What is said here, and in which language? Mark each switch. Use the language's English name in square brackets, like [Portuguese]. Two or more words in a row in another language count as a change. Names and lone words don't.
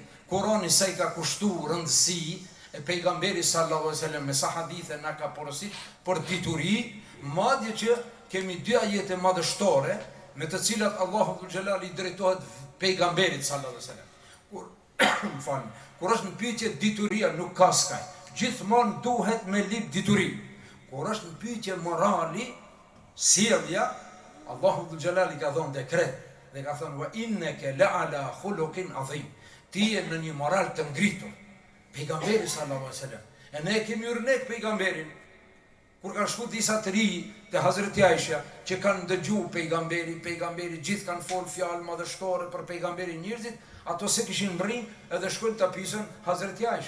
[Albanian] Kurani sa i ka kushtu rëndësi, e pejgamberi [Arabic] صلى الله عليه وسلم [Albanian] me sa hadithe na ka porosit për dituri, madje që kemi dy ajete madhështore me të cilat Allahu [Arabic] ذو الجلال [Albanian] i drejtohet pejgamberit [Arabic] صلى الله عليه وسلم. [Albanian] Kur është në pyetje dituria nuk ka skaj. Gjithmonë duhet me lip dituri. Kur është në pyetje morali, sjellja, Allahu [Arabic] ذو الجلال [Albanian] i ka dhënë dekret dhe ka thënë [Arabic] وإنك لعلى خلق عظيم. [Albanian] Ti je në një moral të ngritur. Pejgamberi [Arabic] صلى الله عليه وسلم. [Albanian] E ne kemi urnek pejgamberin. Kur kanë shku disa të ri të Hazreti Aisha, që kanë dëgju pejgamberi gjithë kanë folë fjalë madhështore për pejgamberin njerëzit, ato se kishin mbrin edhe shkojnë të pisën Hazreti Aisha.